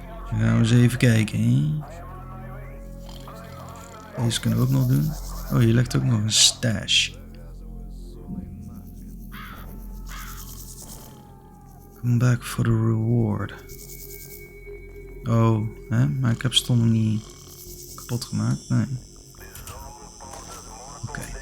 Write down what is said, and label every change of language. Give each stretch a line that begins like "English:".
Dutch: Dan gaan we eens even kijken. Hè? Deze kunnen we ook nog doen. Oh, hier ligt ook nog een stash.
English: Come back for the reward.
Dutch: Oh, hè? Maar ik heb stom niet kapot gemaakt. Nee. Oké.